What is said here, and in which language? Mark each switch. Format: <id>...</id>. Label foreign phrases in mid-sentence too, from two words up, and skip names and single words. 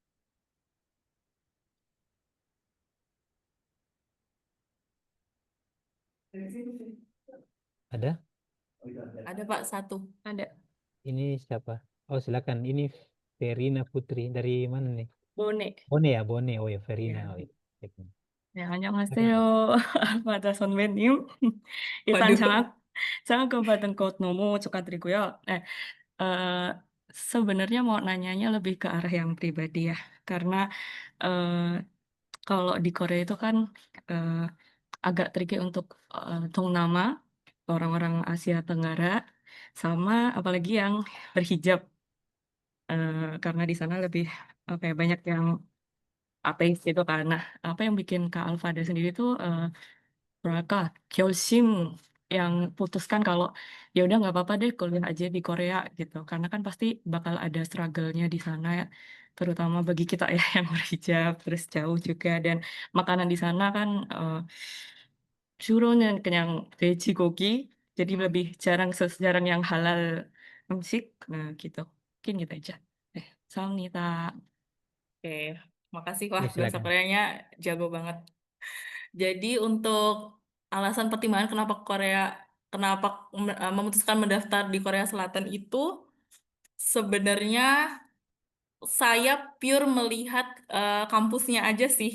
<id>Ada? Ada Pak satu, ada. Ini siapa? Oh silakan. Ini Verina Putri dari mana nih? Bone. Bone ya, Bone. Oh ya, Verina.</id> <ko>네.</ko> <id>Oh, iya.</id> <ko>네,</ko> <id>Silakan.</id> <ko>안녕하세요. 맞아, 선배님. 일단</ko> <id>Waduh.</id> <ko>장학금 받은 것 너무 축하드리고요. 네,</ko> <id>eh, sebenarnya mau nanyanya lebih ke arah yang pribadi ya. Karena eh, kalau di Korea itu kan eh, agak tricky untuk Dongnama, orang-orang Asia Tenggara, sama apalagi yang berhijab. Karena di sana lebih apa ya, banyak yang ateis gitu kan. Nah, apa yang bikin Kak Alfada sendiri tuh mereka 결심 yang putuskan kalau ya udah nggak apa-apa deh kuliah aja di Korea gitu. Karena kan pasti bakal ada struggle-nya di sana ya. Terutama bagi kita ya yang berhijab, terus jauh juga dan makanan di sana kan</id> <ko>주로는 그냥 돼지고기.</ko> <id>Jadi lebih jarang yang halal 음식. Nah, gitu. Mungkin gitu aja. 감사합니다. Oke, makasih. Ya Wah, bahasa silakan. Koreanya jago banget. Jadi untuk alasan pertimbangan kenapa memutuskan mendaftar di Korea Selatan itu sebenarnya saya pure melihat kampusnya aja sih.</id>